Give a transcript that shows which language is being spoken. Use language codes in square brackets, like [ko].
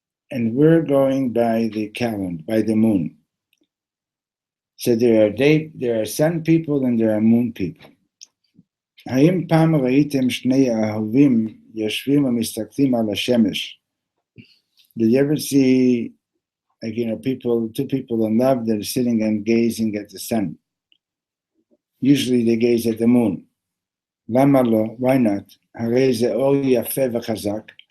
[en] And we're going by the calendar, by the moon. So there are sun people and there are moon people. [he] האם פעם ראיתם שני אהובים יושבים ומסתכלים על השמש? [en] Did you ever see, two people in love that are sitting and gazing at the sun? Usually they gaze at the moon. [he] Lama lo? [en] Why not? [he] Harei ze or yafeh v'chazak.